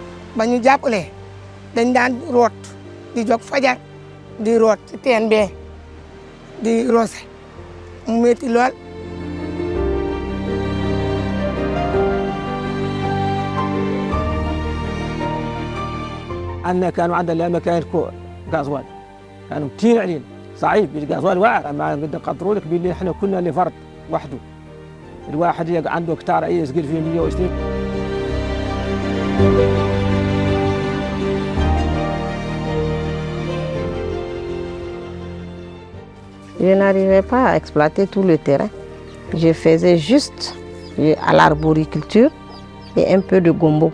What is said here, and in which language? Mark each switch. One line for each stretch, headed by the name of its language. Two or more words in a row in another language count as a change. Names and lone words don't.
Wolof: ba ñu jàppale dañ daan root di jóg fajar di root ci teen bee di roose mu métti lool.
Arabic: عندنا كانوا عندنا مكاين غازوال كانوا كثير علينا صعيب الغازوال واعر ما نقدر نقدروا لك باللي احنا كنا لفرد وحده الواحد عنده كتار يسقل فيه 120.
French: Je n'arrivais pas à exploiter tout le terrain. Je faisais juste à l'arboriculture et un peu de gombo.